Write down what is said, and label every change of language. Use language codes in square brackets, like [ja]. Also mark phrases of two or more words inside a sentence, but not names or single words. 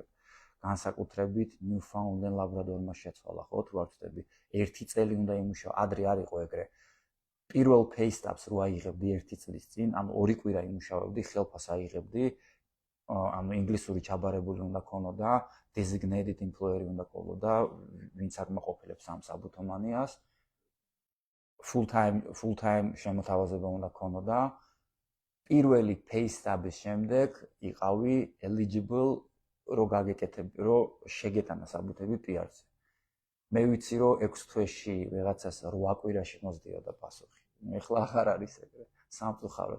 [ka] განსაკუთრებით ნიუფაუნდ ლაბრადორმა შეცვალა, ხო, თუ არ ვწდები, 1 წელი უნდა იმუშაო, ადრე არ იყო ეგრე. პირველ pay-stubs რო აიღებდი 1 წლის წინ, ანუ 2 კვირა იმუშავებდი, ხელფას აიღებდი, ანუ ინგლისური ჩაბარებული უნდა ქონოდა, [en] designated employer [ka] უნდა ქონოდა, ვინც აკმაყოფილებს ამ საბუთომანიას. [en] full time [ka] შემოთავაზება უნდა ქონოდა. პირველი pay-stub-ის შემდეგ იყავი eligible რო გაგეკეთებ, რო შეგეტანა საბუთები PR-ზე. მე ვიცი რომ 6 თვეში ვიღაცას 8 კვირაში მოსდიოდა პასუხი. ეხლა აღარ არის ეგრე. სამწუხაროდ.